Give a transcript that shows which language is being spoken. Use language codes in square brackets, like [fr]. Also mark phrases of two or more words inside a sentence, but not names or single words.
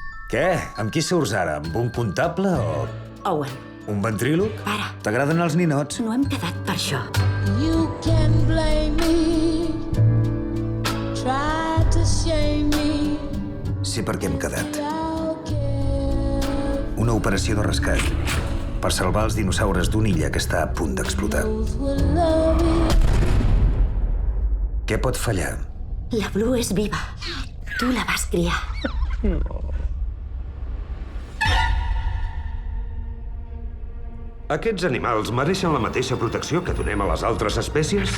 [ca] Què? Amb qui surts ara? Amb un comptable o Owen, un ventríloc? para. T'agraden els ninots? No hem quedat per això. [en] You can blame me, try to shame me. [ca] Sí, perquè hem quedat. [en] I'll care. [ca] Una operació de rescat per salvar els dinosaures d'una illa que està a punt d'explotar. [en] Both will love it. [ca] Què pot fallar? La Blue és viva. Tu la vas criar. Aquests animals mereixen la mateixa protecció que donem a les altres espècies?